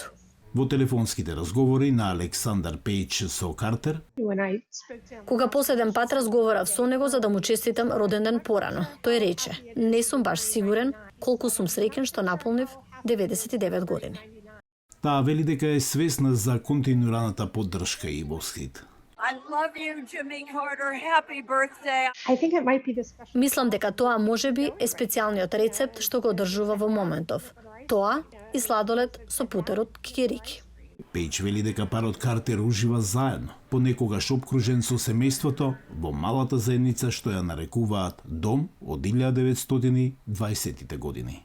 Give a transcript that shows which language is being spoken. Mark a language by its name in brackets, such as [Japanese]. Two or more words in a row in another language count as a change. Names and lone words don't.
[Macedonian] Во телефонските разговори на Александар Пејч со Картер, Кога последен пат разговарав со него за да му честитам роден ден порано, тој рече: "Не сум баш сигурен колку сум среќен што наполнив 99 години." таа вели дека е свесна за континуираната поддршка и восхит. [English] I love you, Jimmy Carter. Happy birthday. [Macedonian] Мислам дека тоа можеби е специјалниот рецепт што го одржува во моментов. Тоа и сладолед со путерот кикирики. Пејч вели дека парот Картер ужива заедно, понекогаш обкружен со семејството, во малата заедница што ја нарекуваат дом од 1920-тите години.